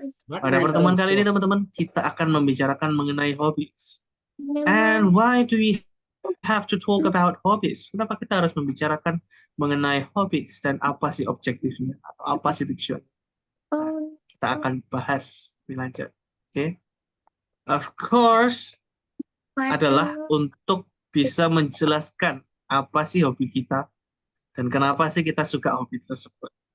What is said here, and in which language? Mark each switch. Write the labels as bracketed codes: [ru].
[id] Pada pertemuan kali ini teman-teman, kita akan membicarakan mengenai hobbies. [en] And why do we have to talk about hobbies? [id] Kenapa kita harus membicarakan mengenai hobbies dan apa sih objektifnya atau apa sih tujuan? Kita akan bahas lebih lanjut. Oke. [en] Of course [id] adalah untuk bisa menjelaskan apa sih hobi kita dan kenapa sih kita suka hobi tersebut.